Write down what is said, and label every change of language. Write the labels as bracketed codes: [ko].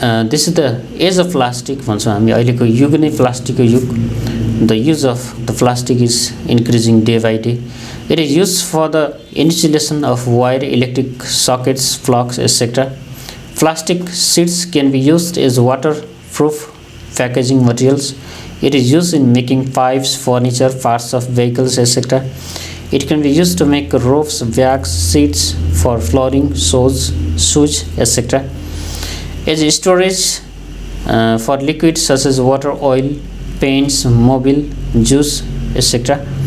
[en] this is the age of plastic [ne] भन्छौँ हामी, अहिलेको युग नै प्लास्टिकको युग। [en] The use of the plastic is increasing day by day. It is use for the insulation of wire, electric sockets, plugs etcetera. Plastic sheets can be used as water proof packaging materials. It is used in making pipes, furniture, parts of vehicles, etc. It can be used to make ropes, bags, seats for flooring, shoes, etc. As storage for liquids such as water, oil, paints, mobile, juice, etc.